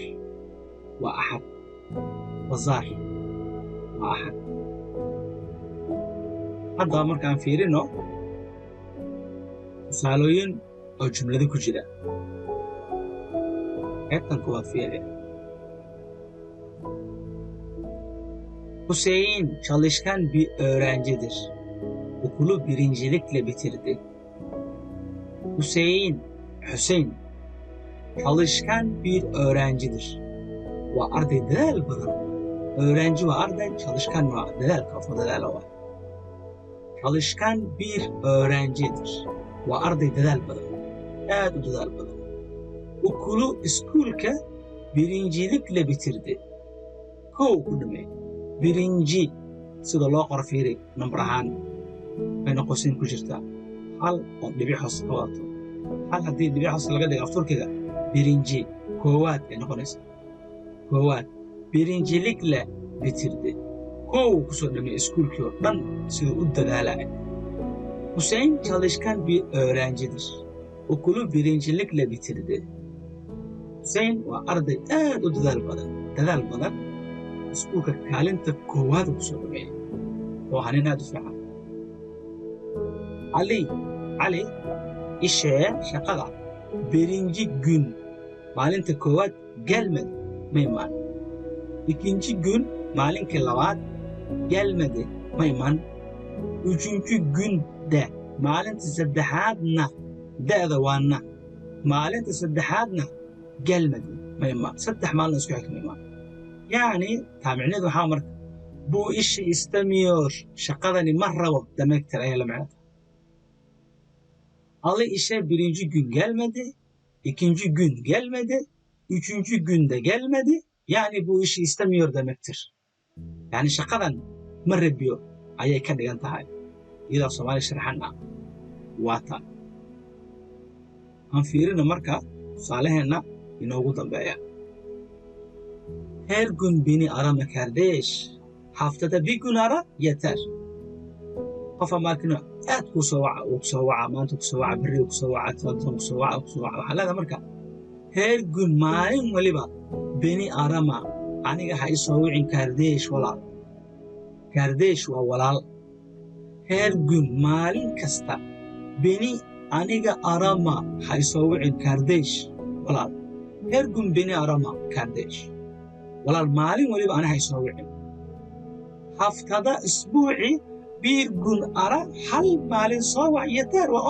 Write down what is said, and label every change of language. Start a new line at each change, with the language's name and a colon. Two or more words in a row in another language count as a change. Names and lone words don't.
Somali: waa axad, bazaar waa axad. haddaba markaan fiirino tusaalooyin oo jumlado ku jira. qaybtan kuwaad fiiri.
Turkish: Hüseyin çalışkan bir öğrencidir. Okulu birincilikle bitirdi. Hüseyin çalışkan bir öğrencidir.
Somali: Waa arday dadaal badan. öğrenci waa arday, çalışkan waa dadaalka, qofka dadaala waa.
Turkish: çalışkan bir öğrencidir.
Somali: waa arday dadaal badan, aad u dadaal badan.
Turkish: okulu, iskuulka birincilikle bitirdi.
Somali: kow ku dhammeey. birinci sida loo qoro fiiri nambar ahaan bayna qosin ku jirtaa. hal oo dhibic hoos ka wadato. hal haddii dhibic hoos laga dhigo af turkiga birinci, koowaad ay noqonaysa.
Turkish: koowaad birincilikle bitirdi.
Somali: kow ku soo dhammeey iskuulkii oo dhan siduu u dadaalaya.
Turkish: Hüseyin çalışkan bir öğrencidir. Okulu birincilikle bitirdi.
Somali: Hüseyin waa arday aad u dadaal badan. iskuulka kaalinta koowaad ku soo dhameeyay. waa nin aad u fiican.
Turkish: cali ishee shaqada birinci gün,
Somali: maalinta koowaad gelmedi, ma imaan.
Turkish: ikinci gün,
Somali: maalinkii labaad gelmedi, ma imaan.
Turkish: üçüncü günde,
Somali: maalinta saddexaadna da'da waa na maalinta saddexaadna galmadi ma imaan saddex maalin isku xigta ma imaan yacni taamicneedu waxaa marka
Turkish: bu işi istemiyor
Somali: shaqadani ma rabo demektir ayaa la macnata
Turkish: Ali işe birinci gün gelmedi, ikinci gün gelmedi, üçüncü günde gelmedi. Yani bu işi istemiyor demektir.
Somali: Yani şakadan ma rabiyo ayay ka dhigan tahay iyadoo Soomaali sharaxana waata aan fiirina marka tusaalaheena inoogu dambeeya
Turkish: her gün beni arama kardeş haftada bir gün ara yeter
Somali: qofa markina aad ku soo waca maanta ku soo waca berri ku soo waca toban ku soo waca waxaa leedahay marka
Turkish: her gün
Somali: maalin waliba
Turkish: beni arama
Somali: aniga ha isoo wicin kardeesh walaal kardeesh waa walaal
Turkish: her gün
Somali: maalin kasta beni aniga arama ha isoo wicin kardeesh walaal
Turkish: her gün beni arama kardeesh
Somali: walaal maalin waliba aniga ha isoo wicin haftada isbuuci
Turkish: bir gün ara
Somali: hal maalin soo wac yeter waa